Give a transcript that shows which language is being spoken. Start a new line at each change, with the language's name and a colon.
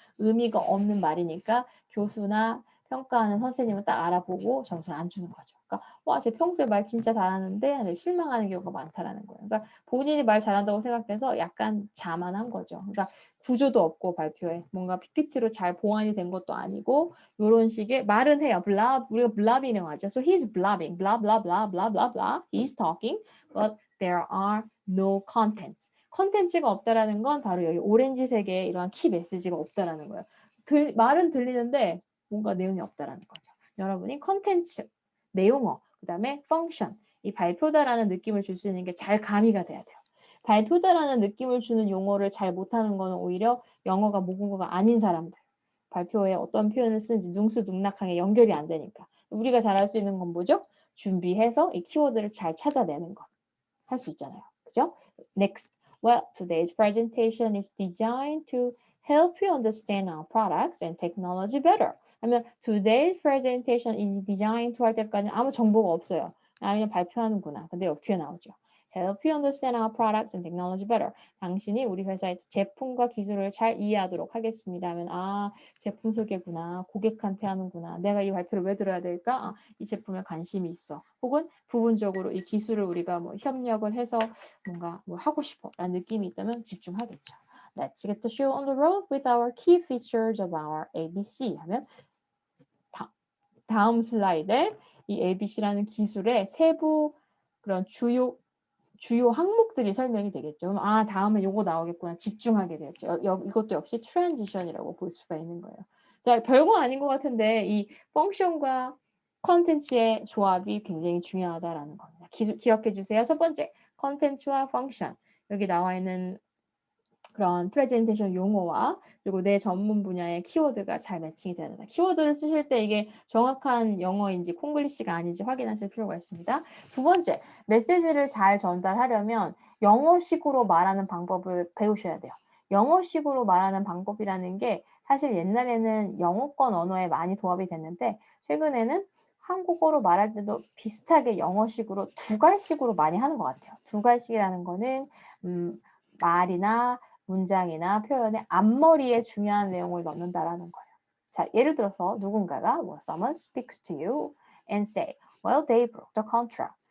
Korean: 의미가 없는 말이니까 교수나 평가하는 선생님은 딱 알아보고 점수를 안 주는 거죠. 그러니까 쟤 평소에 말 진짜 잘하는데 실망하는 경우가 많다라는 거예요. 그러니까 본인이 말 잘한다고 생각해서 약간 자만한 거죠. 그러니까 구조도 없고 발표에 뭔가 PPT로 잘 보완이 된 것도 아니고 이런 식의 말은 해요. 우리가 블라빙이라고 하죠.
English: So he's blabbing, blah blah blah blah blah blah. He's talking, but there are no contents.
Korean: 컨텐츠가 없다라는 건 바로 여기 오렌지색의 이러한 키 메시지가 없다라는 거예요. 말은 들리는데 뭔가 내용이 없다라는 거죠. 여러분이 컨텐츠, 내용어, 그 다음에 펑션, 이 발표다라는 느낌을 줄 수 있는 게 잘 가미가 돼야 돼요. 발표다라는 느낌을 주는 용어를 잘 못하는 거는 오히려 영어가 모국어가 아닌 사람들. 발표에 어떤 표현을 쓰는지 능수능락하게 연결이 안 되니까. 우리가 잘할 수 있는 건 뭐죠? 준비해서 이 키워드를 잘 찾아내는 것. 할 수 있잖아요. 그죠? Next.
English: Well, today's presentation is designed to help you understand our products and technology better.
Korean: 하면
English: today's presentation is designed to
Korean: 할 때까지 아무 정보가 없어요. 그냥 발표하는구나. 근데 여기 뒤에 나오죠.
English: Help you understand our products and technology better.
Korean: 당신이 우리 회사의 제품과 기술을 잘 이해하도록 하겠습니다. 하면 제품 소개구나. 고객한테 하는구나. 내가 이 발표를 왜 들어야 될까? 이 제품에 관심이 있어. 혹은 부분적으로 이 기술을 우리가 협력을 해서 뭔가 하고 싶어라는 느낌이 있다면 집중하겠죠.
English: Let's get the show on the road with our key features of our ABC
Korean: 하면 다음 슬라이드에 이 ABC라는 기술의 세부 그런 주요 항목들이 설명이 되겠죠. 그럼 다음에 요거 나오겠구나 집중하게 되겠죠. 이것도 역시 트랜지션이라고 볼 수가 있는 거예요. 자, 별거 아닌 것 같은데 이 펑션과 컨텐츠의 조합이 굉장히 중요하다라는 겁니다. 기억해 주세요. 첫 번째, 컨텐츠와 펑션. 여기 나와 있는 그런 프레젠테이션 용어와 그리고 내 전문 분야의 키워드가 잘 매칭이 되는 거다. 키워드를 쓰실 때 이게 정확한 영어인지 콩글리시가 아닌지 확인하실 필요가 있습니다. 두 번째, 메시지를 잘 전달하려면 영어식으로 말하는 방법을 배우셔야 돼요. 영어식으로 말하는 방법이라는 게 사실 옛날에는 영어권 언어에 많이 도합이 됐는데 최근에는 한국어로 말할 때도 비슷하게 영어식으로 두갈식으로 많이 하는 것 같아요. 두갈식이라는 거는 말이나 문장이나 표현의 앞머리에 중요한 내용을 넣는다라는 거예요. 자, 예를 들어서 누군가가
English: someone speaks to you and say, well, they broke the contract.